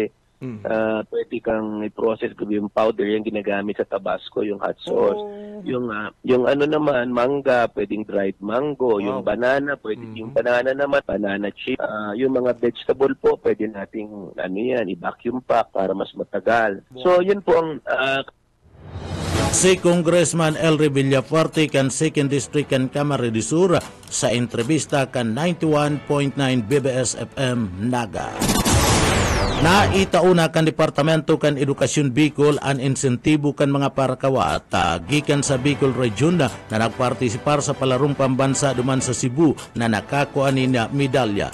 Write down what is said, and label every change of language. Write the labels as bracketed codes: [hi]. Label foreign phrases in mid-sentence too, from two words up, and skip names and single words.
[tl] Pwede kang i-process yung powder yung ginagamit sa Tabasco, yung [en] hot sauce. [tl] Yung ano naman, mangga, pwedeng [en] dried mango. [tl] Yung banana, pwedeng yung banana naman, [en] banana chip. [tl] Yung mga vegetable po, pwede nating i- [en] vacuum pack [tl] para mas matagal. So, yun po ang [bik] si Congressman Elry Villafuerte kan 2nd District kan Camarines de Sur sa entrevista kan 91.9 BBS FM Naga. Naitauna kan Departamento kan Edukasyon Bicol ang insentibo kan mga parakawat gikan sa Bicol Region na nagpartisipar sa palarong pambansa duman sa Cebu na nakakuha ni na medalya.